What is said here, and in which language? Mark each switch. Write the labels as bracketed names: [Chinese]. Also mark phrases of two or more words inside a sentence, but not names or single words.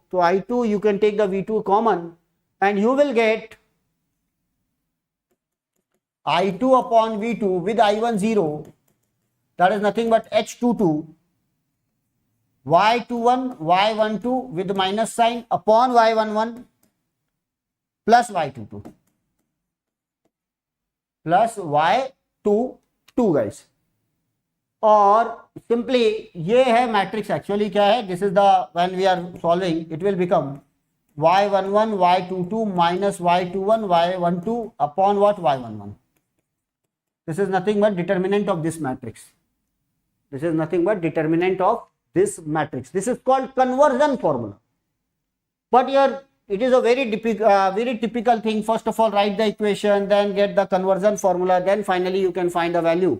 [English] So I2, you can take the v2 common and you will get I2 upon V2 with I1 0, that is nothing but H22 Y21 Y12 with minus sign upon Y11 plus Y22 plus Y22 guys. [Hindi] और simply ये है [English] matrix actually [Hindi] क्या है, [English] this is the when we are solving it will become y11 y22 minus y21 y12 upon what? y11. This is nothing but determinant of this matrix. This is nothing but determinant of this matrix. This is called conversion formula. But here it is a very typical thing. First of all, write the equation, then get the conversion formula, then finally you can find the value.